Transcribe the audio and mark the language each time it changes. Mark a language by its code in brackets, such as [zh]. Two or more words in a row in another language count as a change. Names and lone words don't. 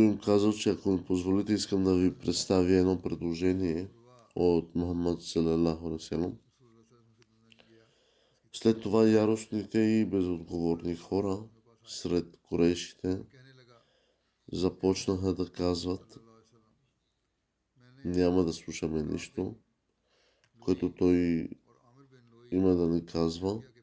[bg] им казал, че ако ми позволите, искам да ви представя едно предложение от Мухаммад [ar] صلى الله عليه وسلم. [bg] След това яростните и безотговорни хора сред корешите започнаха да казват: няма да слушаме нищо, което той има да ни казва.